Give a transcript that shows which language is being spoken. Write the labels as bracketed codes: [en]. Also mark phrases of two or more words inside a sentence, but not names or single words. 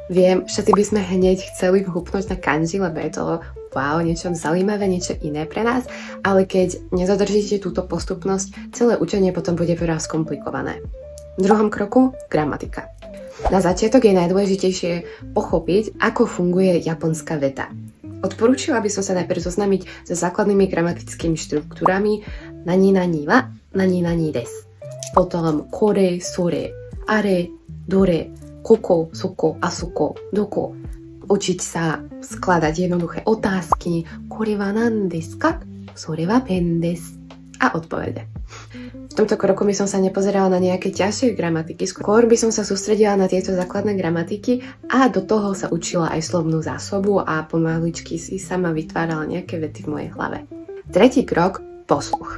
[sk] Viem, všetci by sme hneď chceli vhúpnúť na kanji, lebo je to wow, niečo zaujímavé, niečo iné pre nás, ale keď nezadržíte túto postupnosť, celé učenie potom bude veľa skomplikované. V druhom kroku gramatika. Na začiatok je najdôležitejšie pochopiť, ako funguje japonská veta. Odporúčila by som sa najprv zoznámiť so základnými gramatickými štruktúrami [ja] 何々は、何々です. Potom これ、それ、あれ、どれ、ここ、そこ、あそこ、どこ. [sk] Učiť sa skladať jednoduché otázky. [ja] これは何ですか？それはペンです. [sk] A odpovede. V tomto kroku by som sa nepozerala na nejaké ťažšie gramatiky, skôr by som sa sústredila na tieto základné gramatiky a do toho sa učila aj slovnú zásobu a pomaličky si sama vytvárala nejaké vety v mojej hlave. Tretí krok, posluch.